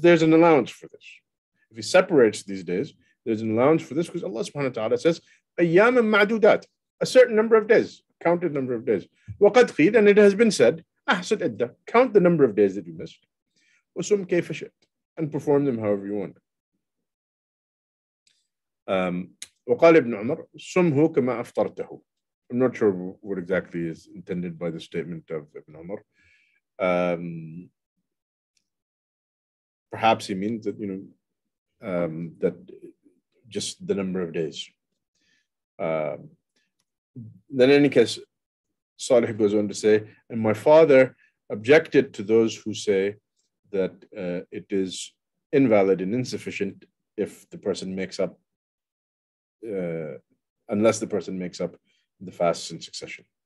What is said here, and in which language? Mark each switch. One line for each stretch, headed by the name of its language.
English: There's an allowance for this. If he separates these days, there's an allowance for this because Allah subhanahu wa ta'ala says,
Arabic: أَيَّامًا مَعْدُودَاتٍ,
English: a certain number of days, counted number of days.
Arabic: وَقَدْ قِيلَ,
English: and it has been said,
Arabic: أَحْسَدْ إِدَّةٍ,
English: count the number of days that you missed.
Arabic: وَسُمْ كَيْفَ شِئْتَ,
English: and perform them however you want.
Arabic: وقال ابن عمر سمه كما أفطرته.
English: I'm not sure what exactly is intended by the statement of Ibn Umar. Perhaps he means that, that just the number of days. Then in any case, Salih goes on to say, and my father objected to those who say that it is invalid and insufficient if the person makes up, unless the person makes up the fasts in succession.